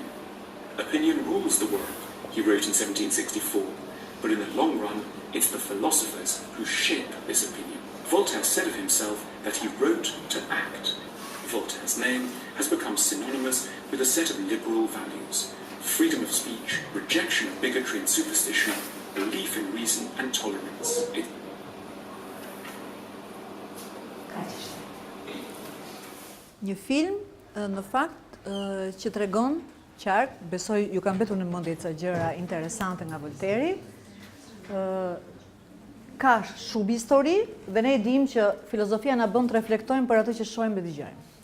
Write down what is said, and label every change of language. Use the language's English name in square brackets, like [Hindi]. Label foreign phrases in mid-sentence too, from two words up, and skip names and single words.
[English] Opinion rules the world, he wrote in 1764, but in the long run, it's the philosophers who shape this opinion. Voltaire said of himself that he wrote to act. Voltaire's name has become synonymous with a set of liberal values: freedom of speech, rejection of bigotry and superstition, belief in reason and tolerance. [Albanian] Një film, në fakt, që tregon qartë, besoj ju kam mbetur në mendje ca gjëra interesante nga Volteri. Ka shumë histori dhe ne e dim që filozofia na bën të reflektojmë për atë që shohim dhe dëgjojmë.